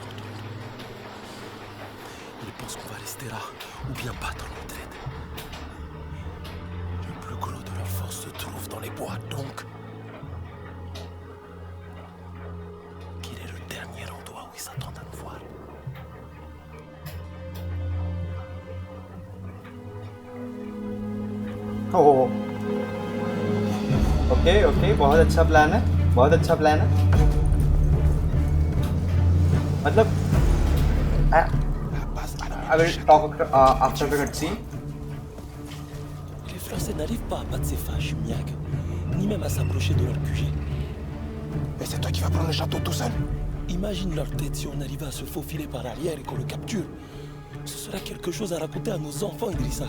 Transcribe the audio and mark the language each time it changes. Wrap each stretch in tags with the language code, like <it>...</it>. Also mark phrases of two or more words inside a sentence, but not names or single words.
<fr>Il pense qu'on va rester là ou bien battre en retraite. Le plus gros de leur force se trouve dans les bois, donc... Quel est le dernier endroit où ils s'attendent à nous voir?</fr> <en>Oh okay,</en> <hi>बहुत अच्छा प्लान है।</hi> <en>मतलब I will talk after the cutscene.</en> <fr>Les Français n'arrivent pas à battre ces fâches Miag, ni même à s'approcher de leur QG. Et c'est toi qui vas prendre le château tout seul? Imagine leur tête si on arrivait à se faufiler par arrière et qu'on le capture. Ce sera quelque chose à raconter à nos enfants, Idrissa.</fr>